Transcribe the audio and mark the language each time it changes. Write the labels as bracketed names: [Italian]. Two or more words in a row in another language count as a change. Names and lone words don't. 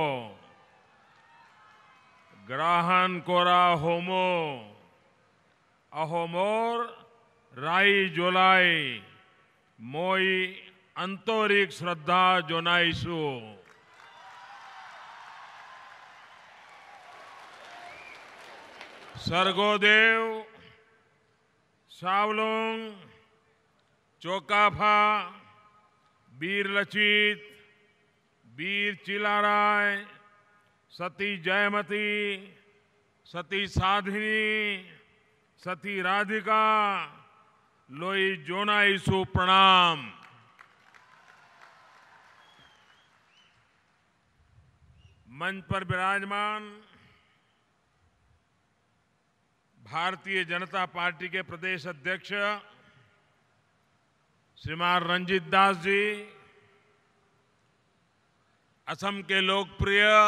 [Assamese] গ্ৰহণ কৰা হোমো অহমৰ ৰাই জ্বলাই মই আন্তৰিক শ্ৰদ্ধা জনাইছো। স্বৰ্গদেউ सावलोंग, चौकाफा, वीर लचित, वीर चिलाराय, सती जयमती, सती साधिनी, सती राधिका, লৈ জনাইছোঁ প্ৰণাম। [Hindi] मंच पर विराजमान भारतीय जनता पार्टी के प्रदेश अध्यक्ष श्रीमान रंजीत दास जी, असम के लोकप्रिय